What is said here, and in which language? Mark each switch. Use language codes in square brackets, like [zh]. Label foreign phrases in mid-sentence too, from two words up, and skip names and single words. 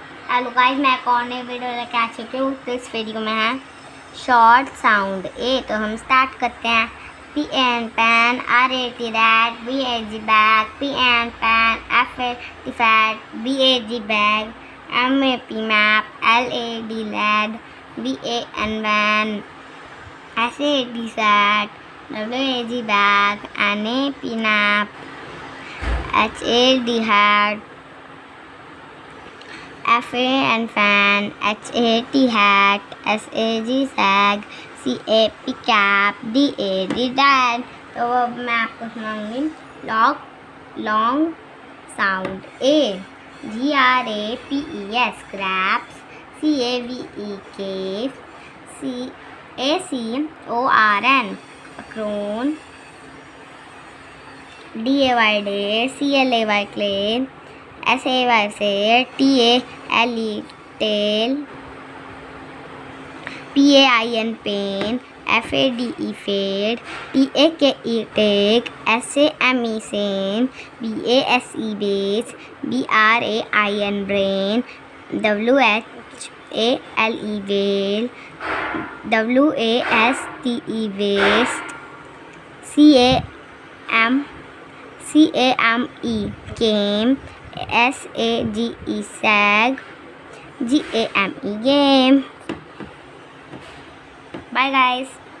[en] hello guys, [hi] मैं एक और नई वीडियो लेके आ चुकी हूँ। तो इस वीडियो में है [en] short sound A. [hi] तो हम स्टार्ट करते हैं। [en] P and pan, R A T rat, B A G bag, P and pan, F A T fat, B A G bag, M A P map, L A D lad, B A N van, S A T sat, W A G bag, N A P nap, H A D hat, F A N fan, H A T hat, S A G sag, C A P cap, D A D dad। [hi] तो अब मैं आपको सुनाऊंगी [en] long sound A. G R A P E S grabs, C A V E cave, C A C O R N crone, D A Y day, C L A Y clay, S A Y say, T A L E tail, P A I N pain, F A D E fade, T A K E take, S A M E sane, B A S E base, B R A I N brain, W H A L E whale, W A S T E waste, C A M E game, S A G E sag, G A M E game. Bye guys.